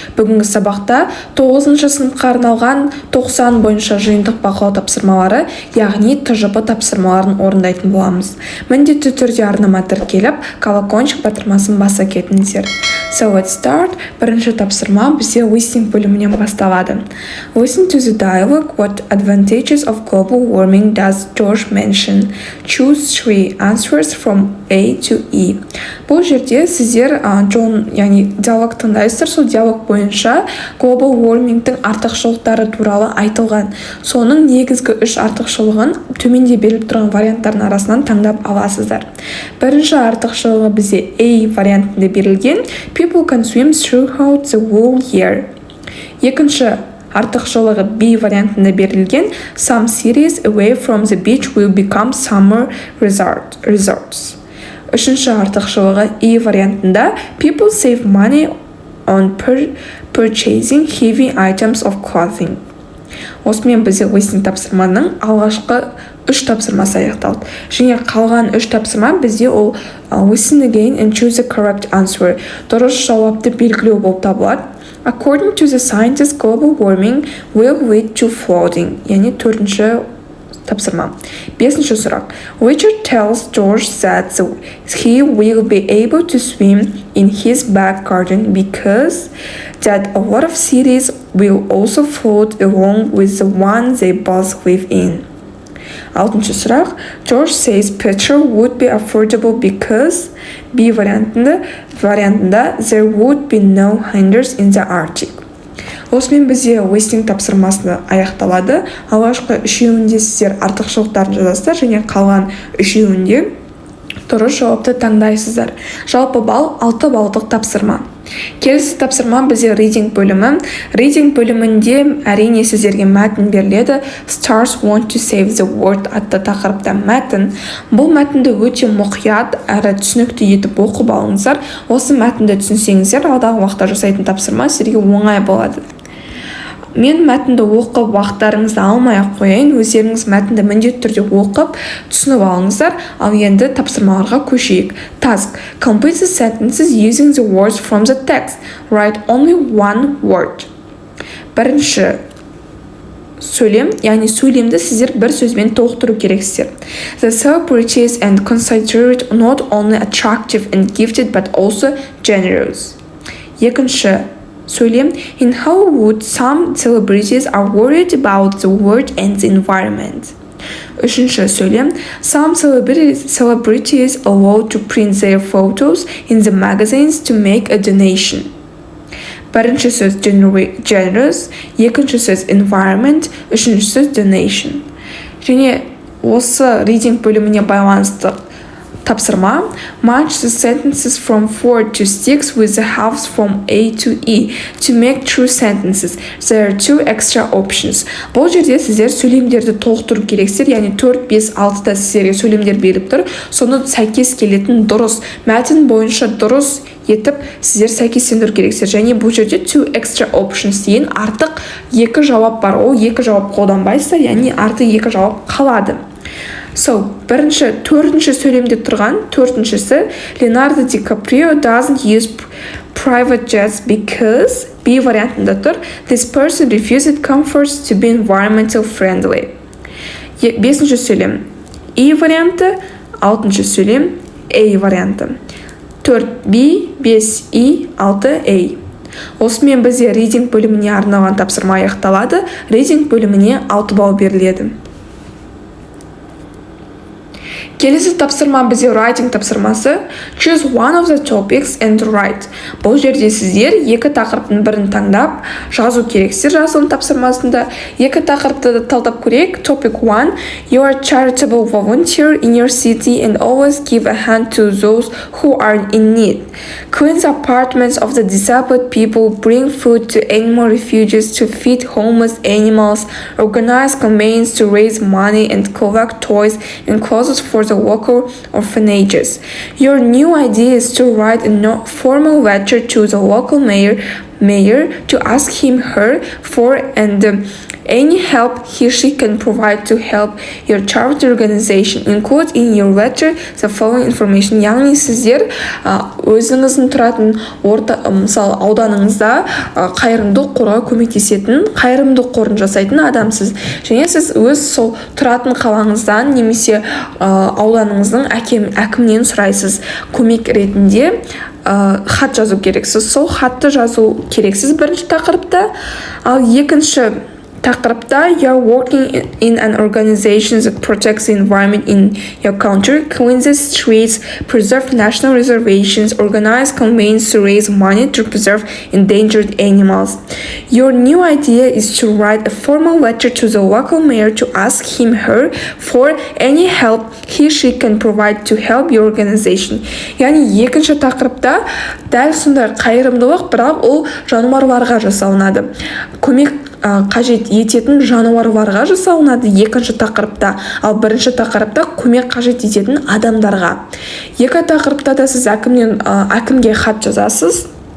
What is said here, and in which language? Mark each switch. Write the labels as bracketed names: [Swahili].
[Kazakh] Бүгінгі сабақта 9-шы сыныпқа арналған 90 бойынша жиынтық бақылау тапсырмалары, яғни ТЖБ тапсырмаларын орындайтын боламыз. Міндетті түрде арнама тіркеліп, колокольчик батырмасын баса кетіңіздер. [English] So let's start. [Kazakh] Бірінші тапсырма бізде listening бөлімінен басталады. [English] Listen to the dialogue. What advantages of global warming does George mention? Choose 3 answers from A to E. [Kazakh] Бұл жерде сіздер яғни диалог тыңдайсыздар, сол диалог бойынша global warmingтің артықшылықтары туралы айтылған. Соның негізгі 3 артықшылығын төменде беріліп тұрған варианттардың арасынан таңдап аласыздар. Бірінші артықшылығы бізде A вариантында берілген. [English] People can swim throughout the whole year. [Kazakh] Екінші артықшылығы B вариантында берілген. [English] Some cities away from the beach will become summer resorts. [Kazakh] Үшінші артықшылығы E вариантында. [English] People save money on purchasing heavy items of clothing. [Kazakh] Осымен бізде listening тапсырманың алғашқы 3 тапсырмасы аяқталды. Және қалған 3 тапсырма бізде ол [English] listen again and choose the correct answer. [Kazakh] Дұрыс жауапты белгілеу болып табылады. [English] According to the scientists, global warming will lead to flooding. [Kazakh] Яғни 4-ші тапсырма. 5-ші сұрақ. [English] Richard tells George that he will be able to swim in his back garden because that a lot of cities will also flood along with the one they both live in. [Kazakh] 6-ші сұрақ. [English] George says petrol would be affordable because B вариантында there would be no hinders in the Arctic. [Kazakh] Осымен бізде listening тапсырмасына аяқталады. Алғашқы 3-еуінде сіздер артықшылықтарын жазасыздар және қалған 3-еуінде дұрыс жауапты таңдайсыздар. Жалпы балл 6 баллдық тапсырма. Келесі тапсырма бізде reading бөлімі. Reading бөлімінде әрине сіздерге мәтін беріледі. [English] Stars want to save the world [Kazakh] атты тақырыпта мәтін. Бұл мәтінді өте мұқият әрі түсінікті етіп оқып алыңыздар. Осы мәтінді түсінсеңіздер, алдағы уақытта жасайтын тапсырма сіздерге оңай болады. Мен мәтінді оқып уақыттарыңызды алмай-ақ қояйын, өздеріңіз мәтінді міндетті түрде оқып түсініп алыңыздар. Ал енді тапсырмаларға көшейік. [English] Task. Complete the sentences using the words from the text. Write only one word. [Kazakh] Бірінші сөйлем, яғни сөйлемді сіздер бір сөзбен толықтыру керексіздер. [English] The celebrities and considered not only attractive and gifted but also generous. [Kazakh] Екінші сөйлем. [English] In Hollywood, some celebrities are worried about the world and the environment. [Kazakh] Үшінші сөйлем. [English] Some celebrities allow to print their photos in the magazines to make a donation. [Kazakh] Бірінші сөз generous, екінші сөз environment, үшінші сөз donation. Және осы reading бөліміне байланысты тапсырма. [English] Match the sentences from 4 to 6 with the halves from A to E to make true sentences. There are 2 extra options. [Kazakh] Бұл жерде сіздер сөйлемдерді толықтыру керексіздер, яғни 4, 5, 6-да сіздерге сөйлемдер беріп тұр. Соны сәйкес келетін дұрыс мәтін бойынша дұрыс етіп сіздер сәйкестендіру керексіздер. Және бұл жерде 2 extra options деген артық 2 жауап бар. Ол 2 жауап қолданбайсыздар, яғни артық 2 жауап қалады. Бірінші, 4-ші сөйлемде тұрған 4-шісі [English] Leonardo DiCaprio doesn't use private jets because [Kazakh] B вариантында тұр. [English] This person refused comforts to be environmental friendly. [Kazakh] 5-ші сөйлем E варианты, 6-ші сөйлем A варианты. 4B, 5E, 6A. Осымен бізде reading бөліміне арналған тапсырма аяқталады. Reading бөліміне 6 балл беріледі. Келесі тапсырма бізде writing тапсырмасы. [English] Choose one of the topics and write. [Kazakh] Бұл жерде сіздер 2 тақырыптың бірін таңдап жазу керексіздер. Жазылым тапсырмасында 2 тақырыпты талдап көрейік. [English] Topic 1. You are a charitable volunteer in your city and always give a hand to those who are in need. Clean the apartments of the disabled people, bring food to animal refuges to feed homeless animals, organize campaigns to raise money and collect toys and clothes for the local orphanages. Your new idea is to write a formal letter to the local mayor to ask him her for and Any help he she can provide to help your charity organization. Include in your letter the following information. [Kazakh] Яғни сіздер өзіңіздің тұратын мысалы ауданыңызда қайырымдылық қорға көмектесетін, қайырымдылық қорын жасайтын адамсыз. Және сіз өз сол тұратын қалаңыздан немесе ауданыңыздың әкімнен сұрайсыз. Көмек ретінде хат жазу керексіз. Сол хатты жазу керексіз бірінші тақырыпта. Ал екінші тақырыпта [English] you're working in an organization that protects the environment in your country, cleans the streets, preserve national reservations, organize campaigns to raise money to preserve endangered animals. Your new idea is to write a formal letter to the local mayor to ask him/her for any help he/she can provide to help your organization. [Kazakh] Яғни екінші тақырыпта дәл сондай қайырымдылық, бірақ ол жануарларға жасалынады. Көмек қажет ететін жануарларға жасалынады екінші тақырыпта, ал бірінші тақырыпта көмек қажет ететін адамдарға. Екі тақырыпта да сіз әкімге хат жазасыз.